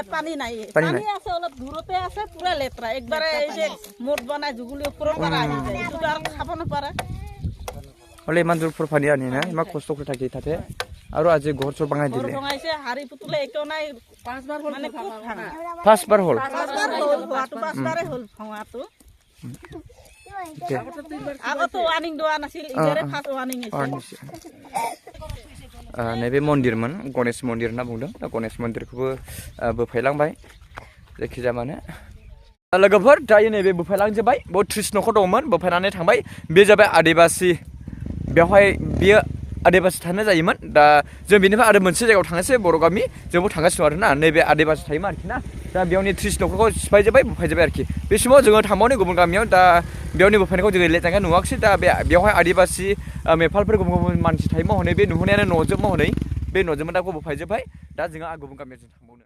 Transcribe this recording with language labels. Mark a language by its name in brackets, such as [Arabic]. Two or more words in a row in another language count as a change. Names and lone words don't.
[Assamese] পানী নাই পানী আছে অলপ দূৰতে আছে পুৰা লেতৰা একবাৰে এই যে মোট বনাই জুগুলি ওপৰৰ পৰা আহি যায় এইটো আৰু খাব নপাৰা হলে ইমান দূৰ পানী আনি না ইমান কষ্ট কৰি থাকি তাতে আৰু আজি ঘৰ চৰ ভাঙাই দিলে ভাঙাইছে হাৰি পুতুলে একো নাই 5 বাৰ হল মানে খুব ভাঙা 5 বাৰ হল 5 বাৰে হল ভাঙাটো আগতো ওয়ার্নিং দোয়া নাছিল ইজারে [English] first warning [Assamese] আছে [Bodo] नैबे मन्दिरमोन गणेश मन्दिर होनना बुंदों दा गणेश मन्दिरखौबो बोफायलांबाय जायखिजाया माने लोगोफोर दायो नैबे बोफायलांजोब्बाय बहुत 30 न'खर दंमोन बोफायनानै थांबाय बे जाबाय आदिबासि बेवहाय बियो आदिबासि थानो जायोमोन दा जों बेनिफ्राय आरो मोनसे जायगायाव थांनोसै बर' गामि जोंबो थांगासिनो आरोना नैबे आदिबासि थायोमोन आरोखि ना दा बेयावनि 30 न'खरखौ सिफायजोब्बाय बुफायजोब्बाय आरोखि बे समाव जोङो थांबावनि गुबुन गामियाव दा बेयावनि बुफायनायखौ जोङो लेथांगा नुवाखिसै दा बेवहाय आदिबासि मेफालफोर गुबुन गुबुन मानसि थायो महनै बे नुहरनायानो न'जोब महनै बे न'जोंबो दा बुफायजोब्बाय दा जोङो गुबुन गामियाव